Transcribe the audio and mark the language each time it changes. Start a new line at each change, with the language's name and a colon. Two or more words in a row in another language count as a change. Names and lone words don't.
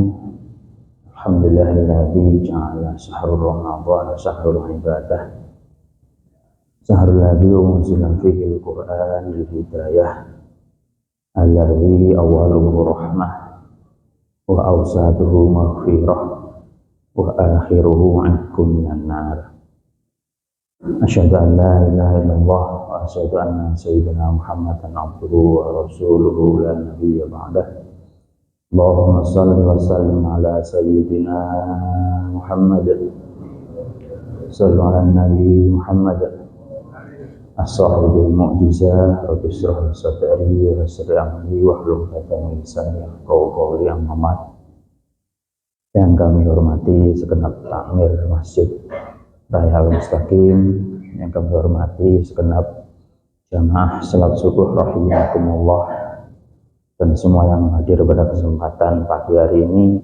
Arabic: الحمد لله الذي جعل شهر رمضان شهر العبادة. شهر الذي أنزل فيه القرآن للهداية. الذي أوله رحمة وأوسطه مغفرة وآخره عتق من النار. أشهد أن لا إله إلا الله وأشهد أن سيدنا محمدا عبده ورسوله لا نبي بعده. اللهم صل وسلم على سيدنا محمد. صلوا على النبي محمد. صاحب المعجزة واشرح صدري ويسر أمري واحلل عقدة من لساني يفقهوا قولي أما بعد.
Indonesian: Yang kami hormati segenap takmir Masjid Raya Al-Mustaqim, yang kami hormati segenap jamaah salat subuh rahimakumullah, dan semua yang hadir pada kesempatan pagi hari ini.